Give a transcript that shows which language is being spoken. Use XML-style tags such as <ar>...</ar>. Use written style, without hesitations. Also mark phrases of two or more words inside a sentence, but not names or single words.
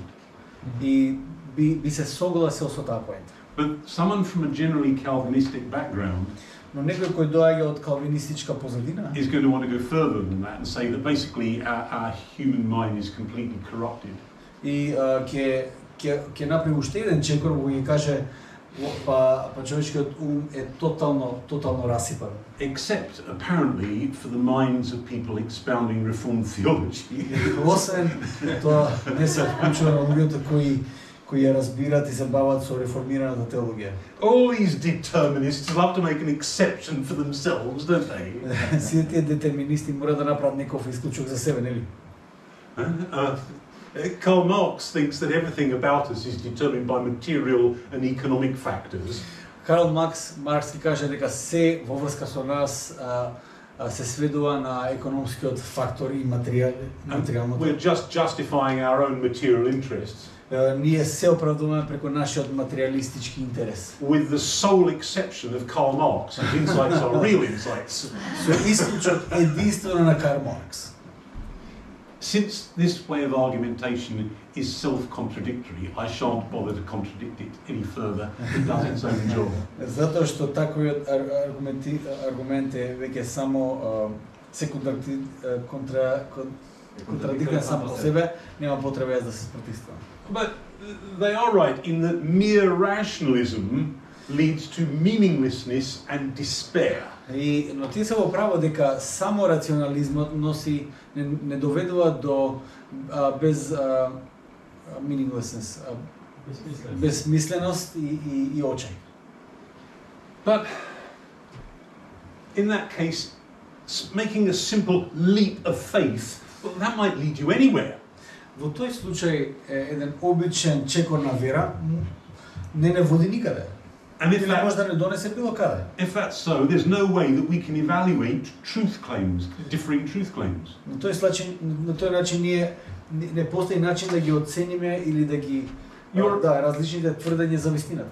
<mk>И би се согласил со таа поента.</mk> <en>But someone from a generally Calvinistic background</en> <mk>Но некој кој доаѓа од калвинистичка позадина</mk> <en>is going to want to go further than that and say that basically our human mind is completely corrupted.</en> <mk>и ќе направи уште еден чекор во ќе каже па човечкиот ум е тотално расипан.</mk> <en>Except, apparently, for the minds of people expounding Reformed theology.</en> <mk>Освен тоа не се вклучува на луѓето кои ја разбираат и се бават со реформираната теологија.</mk> <en>All these determinists love to make an exception for themselves, don't they?</en> <mk>Сите тие детерминисти мора да направат некој исклучок за себе, нели?</mk> <en>Karl Marx thinks that everything about us is determined by material and economic factors.</en> <mk>Карл Маркс ќе каже дека се во врска со нас се сведува на економскиот фактор и материјалното.</mk> <en>We're just justifying our own material interests.</en> <mk>Ние се оправдуваме преку нашиот материјалистички интерес.</mk> <en>With the sole exception of Karl Marx, whose insights are real insights.</en> <mk>Со исклучок единствено на Карл Маркс.</mk> <en>Since this way of argumentation is self-contradictory, I shan't bother to contradict it any further. It does its own job.</en> <mk>Затоа што таквиот аргумент е веќе само контрадиктен сам по себе, нема потреба јас да се спротивствувам.</mk> <en>But they are right in that mere rationalism leads to meaninglessness and despair.</en> <mk>Но тие се во право дека само рационализмот не доведува до meaninglessness, безсмисленост и очај.</mk> <en>But in that case, making a simple leap of faith, well, that might lead you anywhere.</en> <mk>Во тој случај еден обичен чекор на вера не води никаде.</mk> <en>And if</en> <mk>Или може да не донесе било каде.</mk> <en>If that's so, there's no way that we can evaluate truth claims, differing truth claims.</en> <mk>На тој начин ние не постои начин да ги оцениме или да ги различните тврдења за вистината.</mk>